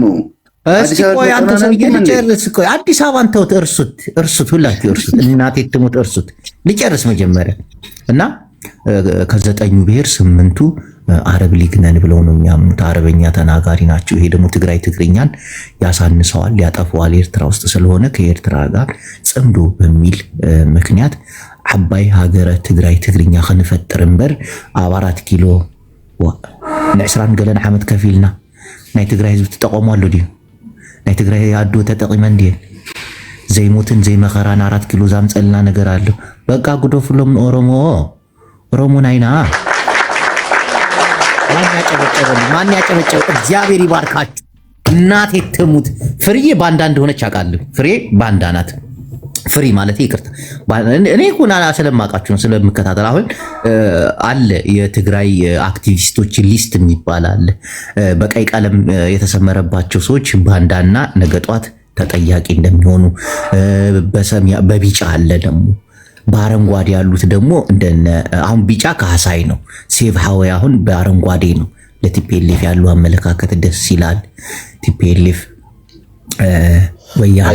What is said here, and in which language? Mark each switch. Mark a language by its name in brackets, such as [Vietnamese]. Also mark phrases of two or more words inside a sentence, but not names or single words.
[Amharic] አዲስ አበባን ተውት፣ እርሱት፣ ሁላችሁ እርሱት፣ እናቴ ትሙት እርሱት። ልጨርስ መጀመሪያ እና ከዘጠኙ ብሔር 8ቱ አረብ ሊግ ነን ብለው ነው የሚያምኑት። አረበኛ ተናጋሪ ናቸው። ይሄ ደግሞ ትግርኛን ያሳንሰዋል፣ ያጠፈዋል ኤርትራ ውስጥ ስለሆነ ከኤርትራ ጋር ጽምዶ በሚል ምክንያት [Tigrinya] ዓባይ ሃገረ ትግርኛ ክንፈጥር እምበር ኣብ 4 ኪሎ ን20 ገለን ዓመት ከፊልና ናይ ትግራይ ህዝቢ ተጠቀሟሉ ድዩ? ናይ ትግራይ አዶ ተጠቂመን ድየ? ዘይሞትን ዘይመኸራን 4 ኪሎ ዛምፀልና ነገር አለ። በቃ ጉዶፍሎም ኦሮሞ ናይና። [Amharic] ማን ያጨበጨበ? እግዚአብሔር ይባርካችሁ። እናቴ ትሙት። ፍሬ ባንዳ እንደሆነች አውቃለሁ። ፍሬ ባንዳ ናት። ፍሪ ማለት ይቅርታ፣ እኔ ሁና ስለማውቃችሁ ነው ስለምከታተል። አሁን አለ የትግራይ አክቲቪስቶች ሊስት የሚባል አለ። በቀይ ቀለም የተሰመረባቸው ሰዎች ባንዳና ነገጧት ተጠያቂ እንደሚሆኑ፣ በቢጫ አለ ደግሞ፣ በአረንጓዴ ያሉት ደግሞ እንደነ አሁን ቢጫ ካሳይ ነው። ሴቭ ሀወይ አሁን በአረንጓዴ ነው። ለቲፒኤልኤፍ ያሉ አመለካከት ደስ ይላል። ቲፒኤልኤፍ ወያኔ